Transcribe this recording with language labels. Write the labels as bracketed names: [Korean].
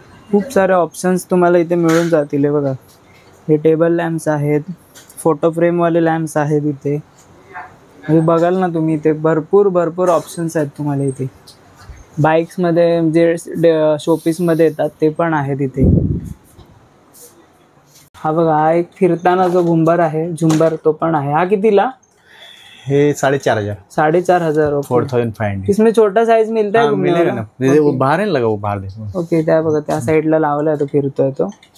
[Marathi] खूप सारे ऑप्शन्स तुम्हाला इथे मिळून जातील. हे बघा, हे टेबल लॅम्प्स आहेत, फोटो फ्रेमवाले लॅम्प्स आहेत इथे. बघाल ना तुम्ही, इथे भरपूर ऑप्शन्स आहेत तुम्हाला इथे. बाईक्स मध्ये जे शोपीस मध्ये येतात ते पण आहे तिथे. हा बघा, हा एक फिरताना जो झुंबर आहे, झुंबर तो पण आहे. हा कितीला? हे 4,500. 4,500. 4,500. [Hindi] इसमें छोटा साइज मिलता है? मिलेगा ना, वो बाहर नहीं लगा, वो बाहर देखो. [Marathi] ओके, त्या बघा त्या साईडला लावलाय तो, फिरतोय तो.